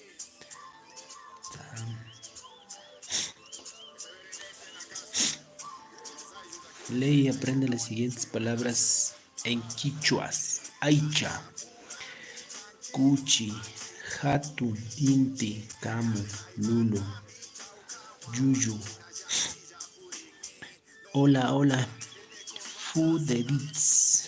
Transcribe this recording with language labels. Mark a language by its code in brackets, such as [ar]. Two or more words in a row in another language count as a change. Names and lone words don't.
[es] Lee y aprende las siguientes palabras en quichuas. [qu] Aicha, cuchi, hatu, inti, camu, lulu, yuyu. [es] Hola, hola. Fuderitz.